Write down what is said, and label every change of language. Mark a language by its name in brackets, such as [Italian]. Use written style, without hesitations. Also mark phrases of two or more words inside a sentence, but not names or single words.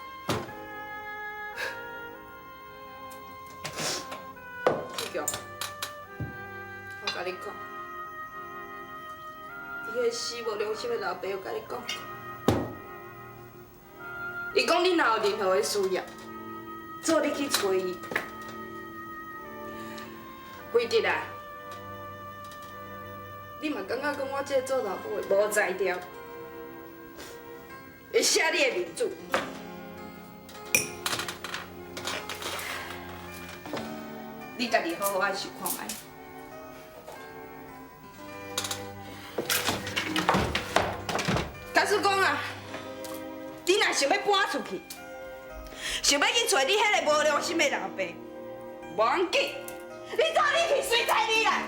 [Min Nan Chinese] 志强，我甲你讲，伊迄个死无良心的老爸有甲你讲过，伊讲你若有任何的需要。做你去找伊，辉德啊！你嘛感觉讲我这个做老母的无才调，会写你的名字。你家己好好爱想看卖。假使讲啊，你若想要搬出去，想要去找你迄个无良心的老爸，无要紧，你早你去随在你啦！